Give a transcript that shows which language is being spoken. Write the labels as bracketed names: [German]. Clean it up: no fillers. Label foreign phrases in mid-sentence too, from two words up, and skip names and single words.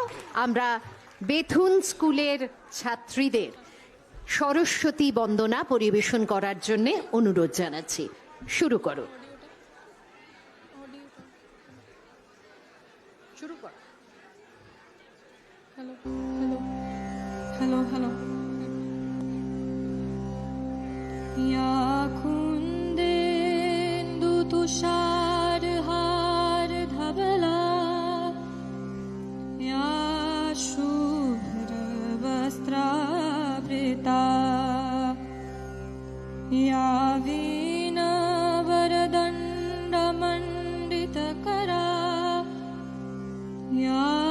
[Bangla] আমরা বেথুন স্কুলের ছাত্রীদের সরস্বতী বন্দনা পরিবেশন করার জন্য অনুরোধ জানাচ্ছি। শুরু করো। [English] hello hello. [Sanskrit] या कुन्देन्दु तुषारहार धवला या शुभ्रवस्त्रावृता या वीणावरदण्डमण्डितकरा या